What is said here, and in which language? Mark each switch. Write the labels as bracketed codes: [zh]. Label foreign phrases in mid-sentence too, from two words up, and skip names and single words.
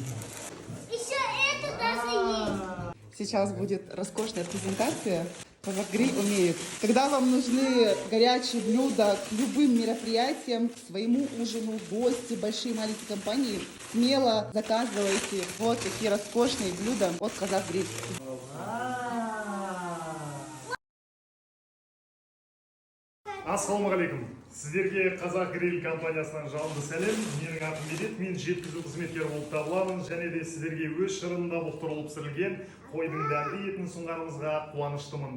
[ru] Еще это даже есть. Сейчас будет роскошная презентация. Казах-гриль умеет. Когда вам нужны горячие блюда к любым мероприятиям, к своему ужину, гости, большие и маленькие компании, смело заказывайте вот такие роскошные блюда от Казах-гриль. [kk] Ассалаумағалейкум. Сіздерге Қазақ Гриль компаниясынан жалынды сәлем. Менің атым Медет, мен жеткізу қызметкері болып табыламын. Және де сіздерге өз шырынында бұқтырылып пісірілген қойдың дәмді етін ұсынғанымызға қуаныштымын.